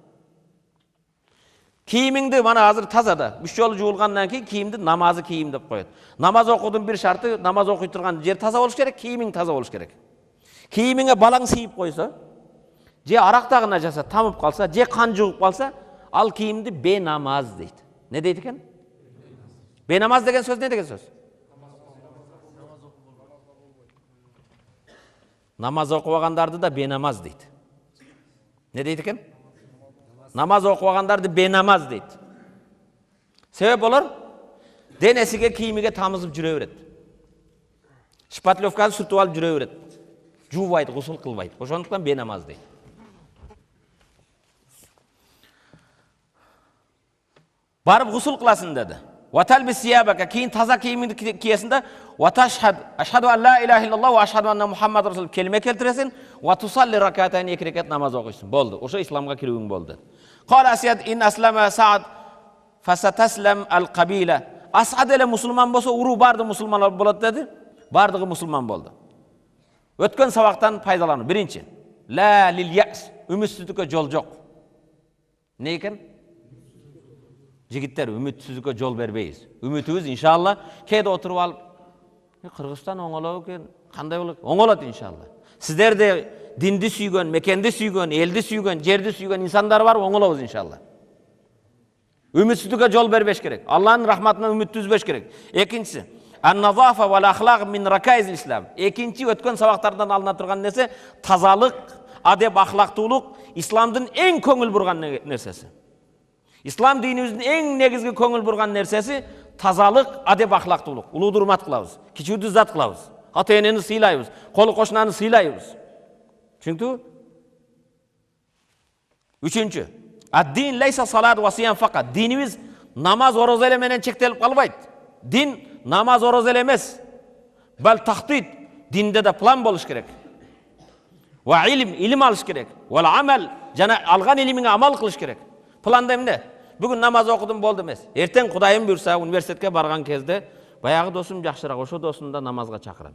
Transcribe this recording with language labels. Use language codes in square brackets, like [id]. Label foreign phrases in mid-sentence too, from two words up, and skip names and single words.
[ky] Кийимиңди мана азыр таза да, 3 жолу жуулгандан кийин кийимди намазы кийим деп коет. Намаз окуудун бир шарты, намаз окуй турган жер таза болуш керек, кийимиң таза болуш керек. Кийимиңе балаң сийип койсо, же арактагы najasat тамып калса, же кан жугуп калса, ал кийимди бенамаз дейт. Не дейт экен? Бенамаз деген сөз не деген сөз? Намаз окубагандарды да бенамаз дейт. Не дейт экен? Намаз окубагандарды бенамаз дейт. Себеп олар денесиге, кийимиге тамызып жүрө берет. Шпатлевканы сүртүп алып жүрө берет. Жуубайт, гусул кылбайт. Ошондуктан бенамаз дейт. Барып гусул кыласың деди. [ar] وتلبس ثيابك, [ky] кийин таза кийимиңди кийесиң да, [ar] وتشهد أشهد أن لا إله إلا الله وأشهد أن محمد رسول [ky] келме келтиресиң, [ar] وتصلي ركعتين [ky] 2 ракат намаз окуйсуң. Болду. Ошо исламга кирүүң болду. [ar] قال أسعد إن أسلم سعد فستسلم القبيلة. [ky] Асад эле мусулман болсо, уруу барды мусулмандар болот деди. Бардыгы мусулман болду. Өткөн сабактан пайдалануу. Биринчи, [ar] لا لليأس, [ky] үмүтсүздүккө жол жок. Не экен? Жигиттер, үмүтсүздүккө жол бербейбиз. Үмүтүбүз иншалла кээде отуруп алып, Кыргызстан оңолобу экен, кандай болот? Оңолот иншалла. Сиздерде динди сүйгөн, мекенди сүйгөн, элди сүйгөн, жерди сүйгөн инсандар бар, оңолобуз иншалла. Үмүтсүздүккө жол бербеш керек. Алланын рахматынан үмүттү үзбеш керек. Экинчиси, [ar] النظافة والأخلاق من ركائز الإسلام. [ky] Экинчи өткөн сабактардан алына турган нерсе тазалык, адеп, ахлактуулук исламдын эң көңүл бурган нерсеси. Ислам динибиздин эң негизги көңүл бурган нерсеси тазалык, адеп, ахлактуулук. Улууду урмат кылабыз, кичүүдү зат кылабыз, ата-энени сыйлайбыз, колу кошунаны сыйлайбыз. Чүнктү? Үчүнчү, [ar] الدين ليس صلاة وصيام فقط. [ky] Динибиз намаз, ороза эле менен чектелип калбайт. Дин намаз, ороза эле эмес. [ar] بل تخطيط, [ky] динде да план болуш керек. Ва илим алыш керек. [ar] والعمل, [ky] жана алган илимиңе амал кылыш керек. Планда эмне? Бүгүн намаз окудум болду эмес. Эртең Кудайым буйрса университетке барган кезде баягы досум жакшыраак, ошо досумду намазга чакырам.